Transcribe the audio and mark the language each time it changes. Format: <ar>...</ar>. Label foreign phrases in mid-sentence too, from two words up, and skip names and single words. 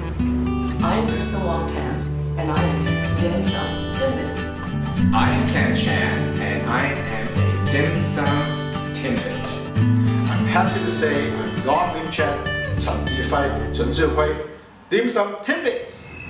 <en>I'm Krista Wong-Tam, and I am a dim sum Timbit. I am Ken Chan, and I am a dim sum Timbit. I'm happy to say I'm Don Wing Chan, Chen Yifei, Chen Zhihui, Dim Sum Timbits.</en>